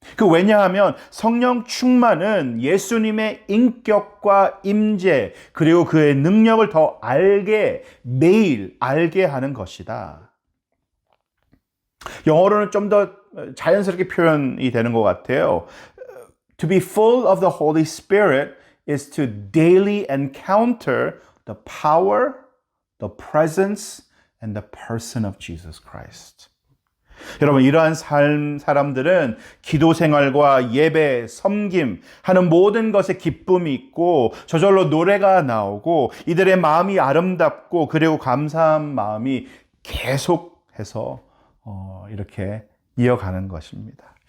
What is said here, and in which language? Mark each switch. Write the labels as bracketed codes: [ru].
[ko] 왜냐하면 성령 충만은 예수님의 인격과 임재, 그리고 그의 능력을 더 매일 알게 하는 것이다. 영어로는 좀 더 자연스럽게 표현이 되는 것 같아요. [en] To be full of the Holy Spirit is to daily encounter the power, the presence, and the person of Jesus Christ. [ko] 여러분, 이러한 사람들은 기도 생활과 예배, 섬김 하는 모든 것에 기쁨이 있고 저절로 노래가 나오고 이들의 마음이 아름답고 그리고 감사한 마음이 계속해서 이렇게 이어가는 것입니다.